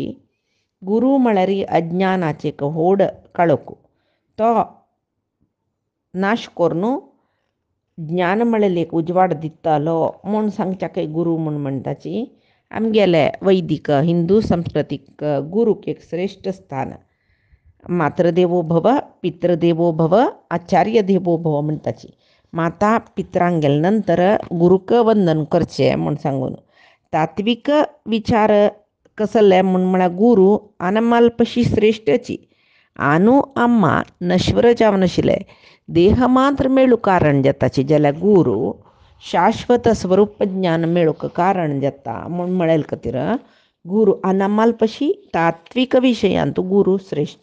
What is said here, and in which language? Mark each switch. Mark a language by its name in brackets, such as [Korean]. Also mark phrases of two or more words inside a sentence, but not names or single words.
[Konkani] गुरू म्हळ्यार अज्ञानाचे एक होड काळोख तो नाश करून ज्ञान म्हळेल एक उजवाड दितालो म्हूण सांगच्याक गुरू म्हूण म्हणटाची. आमगेले वैदीक हिंदू संस्कृतीक गुरूक एक श्रेश्ठ स्थान. [Sanskrit] मातृदेवो भव, पितृदेवो भव, आचार्य देवो भव म्हणटाची. [Konkani] माता पित्रांक गेले नंतर गुरूक वंदन करचें म्हूण सांगून तात्विक विचार कसले म्हळ्यार गुरू अनमल्पशी श्रेश्ठची. आनू आम्मा नश्वर जावन आशिल्ले देह मात्र मेळूंक कारण जाताची जाल्यार गुरू शाश्वत स्वरूप ज्ञान मेळूंक कारण जाता म्हूण म्हळेल खातीर गुरू अनमल्पशी तात्विक विशयांत गुरू श्रेश्ठ.